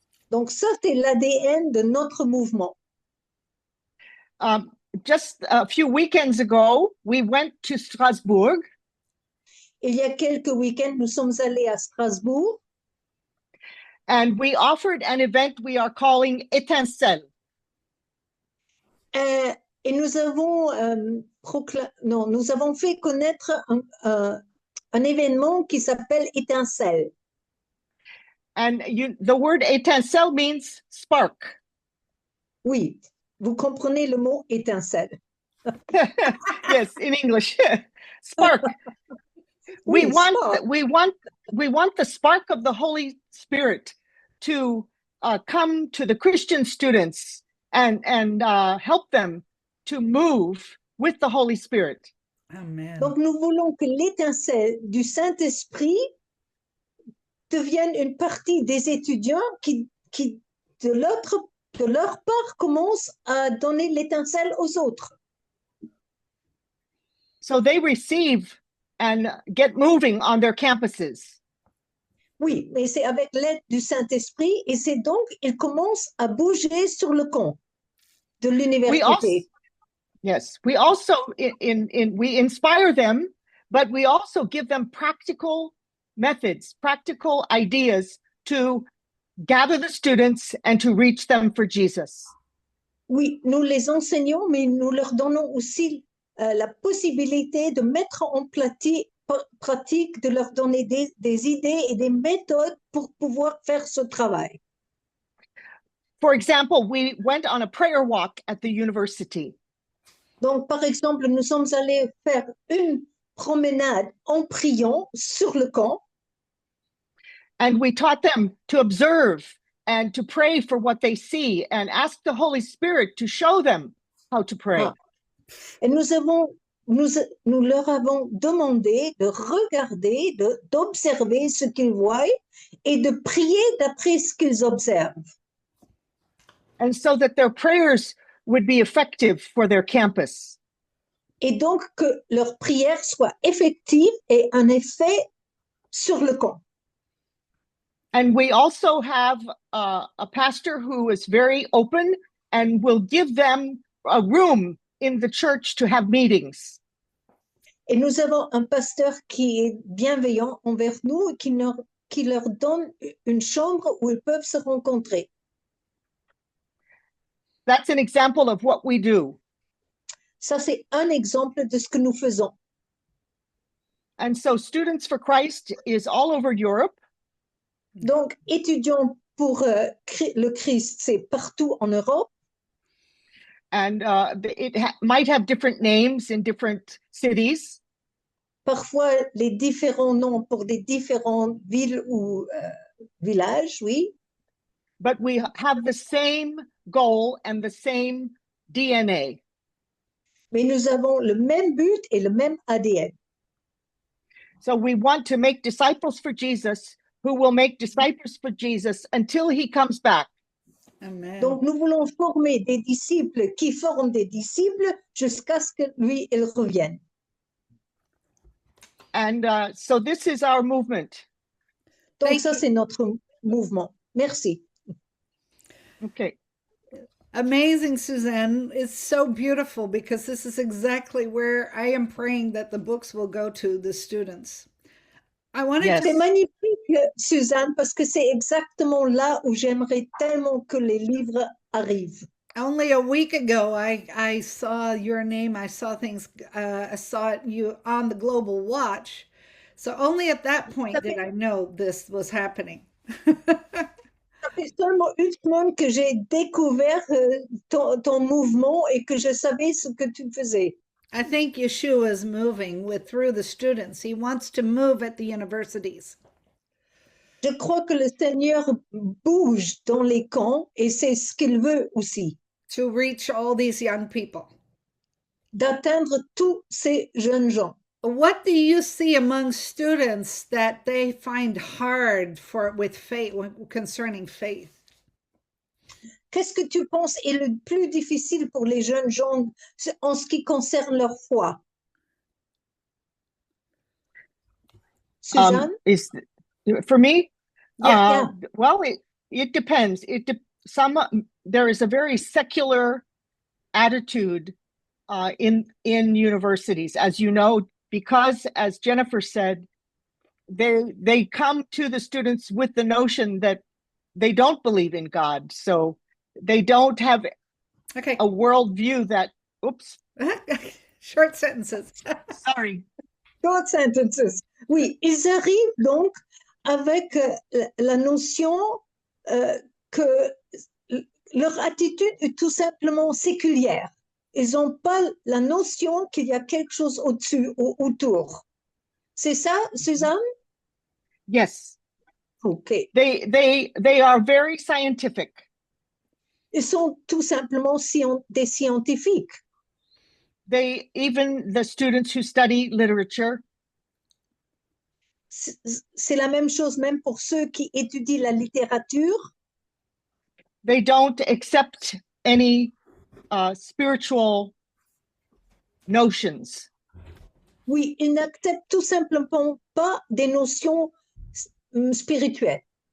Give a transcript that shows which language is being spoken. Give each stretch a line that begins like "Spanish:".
French: Donc ça, c'est l'ADN de notre mouvement.
English: Just a few weekends ago, we went to Strasbourg.
French: Il y a quelques week-ends, nous sommes allés à Strasbourg
English: And we offered an event we are calling Étincelle.
French: et nous avons, nous avons fait connaître un événement qui s'appelle Étincelle.
English: And the word étincelle means spark.
French: Oui, vous comprenez le mot étincelle.
English: Yes, in English. Spark.
French: Oui, spark.
English: We want the spark of the Holy Spirit to come to the Christian students and help them to move with the Holy Spirit. Amen.
French: Donc nous voulons que l'étincelle du Saint-Esprit devienne une partie des étudiants qui de leur part commencent à donner l'étincelle aux autres.
English: So they receive and get moving on their campuses.
French: Oui, mais c'est avec l'aide du Saint-Esprit et c'est donc ils commencent à bouger sur le camp de l'université.
English: Yes, we also we inspire them, but we also give them practical methods, practical ideas to gather the students and to reach them for Jesus.
French: Oui, nous les enseignons, mais nous leur donnons aussi la possibilité de mettre en pratique, de leur donner des idées et des méthodes pour pouvoir faire ce travail.
English: For example, we went on a prayer walk at the university.
French: Donc, par exemple, nous sommes allés faire une promenade en priant sur le camp.
English: And we taught them to observe and to pray for what they see and ask the Holy Spirit to show them how to pray. Ah.
French: Et nous leur avons demandé de regarder, d'observer ce qu'ils voient et de prier d'après ce qu'ils observent.
English: And so that their prayers would be effective for their campus.
French: Et donc que leur prière soit effective et un effet sur le camp.
English: And we also have a pastor who is very open and will give them a room in the church to have meetings.
French: Et nous avons un pasteur qui est bienveillant envers nous et qui leur donne une chambre où ils peuvent se rencontrer.
English: That's an example of what we do.
French: Ça, c'est un exemple de ce que nous faisons.
English: And so Students for Christ is all over Europe.
French: Donc, étudiants pour le Christ, c'est partout en Europe.
English: And it might have different names in different cities.
French: Parfois, les différents noms pour des différentes villes ou villages, oui.
English: But we have the same goal and the same DNA.
French: Mais nous avons le même but et le même ADN.
English: So we want to make disciples for Jesus who will make disciples for Jesus until he comes back. Amen.
French: Donc, nous voulons former des disciples qui forment des disciples jusqu'à ce que lui, il revienne.
English: And so this is our movement.
French: Donc,
English: Thank
French: ça,
English: you.
French: c'est notre mouvement. Merci.
English: Okay. Amazing, Suzanne. It's so beautiful because this is exactly where I am praying that the books will go to the students. I wanted Yes.
French: C'est
English: to
French: magnifique, Suzanne, parce que c'est exactement là où j'aimerais tellement que les livres arrivent.
English: only a week ago I saw your name. I saw things I saw you on the Global Watch. So only at that point did I know this was happening.
French: Ça fait seulement une semaine que j'ai découvert ton mouvement et que je savais ce que tu faisais.
English: I think Yeshua is moving through the students. He wants to move at the universities.
French: Je crois que le Seigneur bouge dans les camps et c'est ce qu'il veut aussi,
English: To reach all these young people.
French: d'atteindre tous ces jeunes gens.
English: What do you see among students that they find hard with faith concerning faith?
French: Qu'est-ce que tu penses est le plus difficile pour les jeunes gens en ce qui concerne leur foi?
English: Suzanne? Is for me? Yeah. Well, it depends. There is a very secular attitude in universities, as you know, because as Jennifer said, they come to the students with the notion that they don't believe in God, so they don't have Okay. a worldview that. Oops, Short sentences. sorry. Short sentences.
French: Oui, ils arrivent donc avec la notion que leur attitude est tout simplement séculière. Ils n'ont pas la notion qu'il y a quelque chose au-dessus, autour. C'est ça, Suzanne?
English: Yes, OK. they are very scientific.
French: Ils sont tout simplement des scientifiques.
English: Even the students who study literature,
French: C'est la même chose même pour ceux qui étudient la littérature.
English: they don't accept any spiritual notions.
French: Oui, ils n'acceptent tout simplement pas des notions spirituelles.